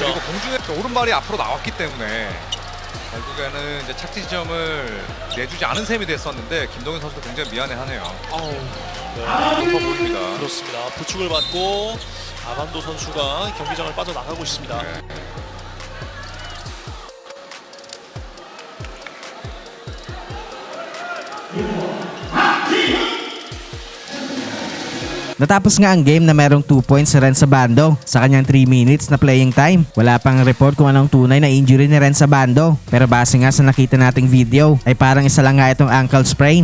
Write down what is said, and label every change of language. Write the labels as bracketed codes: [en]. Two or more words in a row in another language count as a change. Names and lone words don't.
[ko] 그리고 공중에 오른발이 앞으로 나왔기 때문에 결국에는 이제 착지 지점을 내주지 않은 셈이 됐었는데 김동현 선수도 굉장히 미안해하네요. 네. 높아 보입니다. 그렇습니다. 부축을 받고 아반도 선수가 경기장을 빠져나가고 있습니다. 네. [tl] Natapos nga ang game na merong 2 points si Renz Abando sa kanyang 3 minutes na [en] playing time. [tl] Wala pang report kung anong tunay na injury ni Renz Abando. Pero base nga sa nakita nating video ay parang isa lang nga itong [en] ankle sprain.